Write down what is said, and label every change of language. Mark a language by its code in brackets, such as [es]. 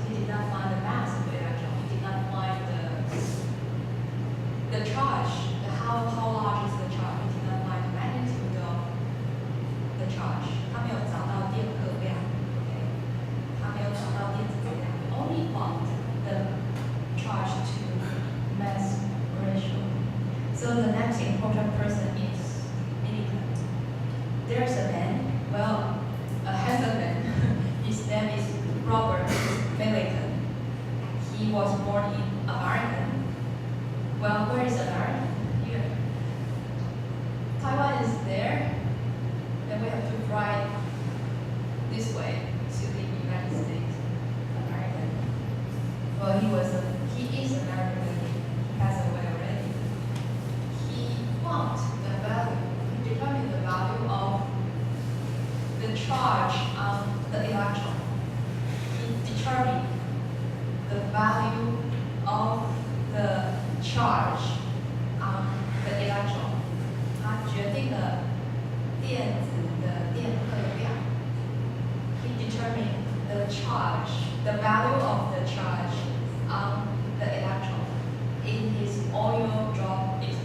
[en] He did not find the mass of the electron. He did not find the charge. How large is the charge? He did not find the magnitude of the charge. [zh] 他没有找到电荷量 ，OK？他没有找到电子质量。 [en] He only found the charge to mass ratio. So the next important person is Millikan. There's a man, well, a handsome man. His name is Robert Millikan. He was born in America. Well, where is America? Here. Taiwan is there. Then we have to fly this way to the United States. American. Well, he is American. He passed away already. He found the value. He determined the value of the charge on the electron. He determined the value of the charge on the electron. [zh] 他决定了电子的电荷量。 [en] He determined the charge, the value of the charge on the electron in his oil drop